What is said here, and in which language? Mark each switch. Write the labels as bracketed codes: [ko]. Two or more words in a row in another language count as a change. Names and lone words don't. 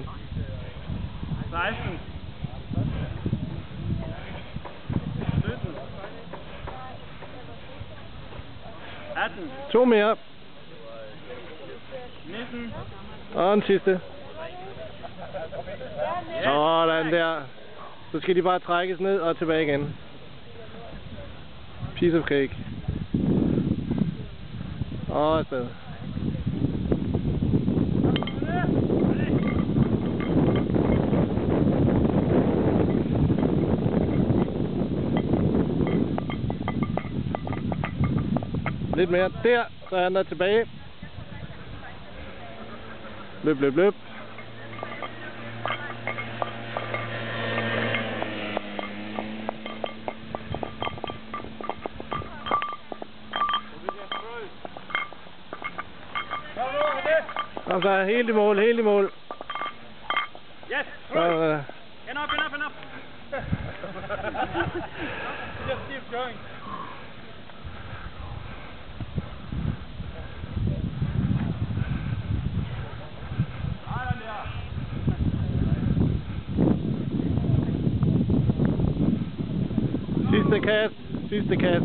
[da] 16. 17. 18. 2 mere. 19. Og den sidste. Sådan der. Så skal de bare trækkes ned og tilbage igen. [en] Piece of cake. [da] Og afsted. Lidt mere der, så er han der tilbage. Løb, løb, løb. Kom så, helt i mål, helt i mål. [en] Yes, [da] Så, [en] enough. Just keep going. [da] Sidste kast.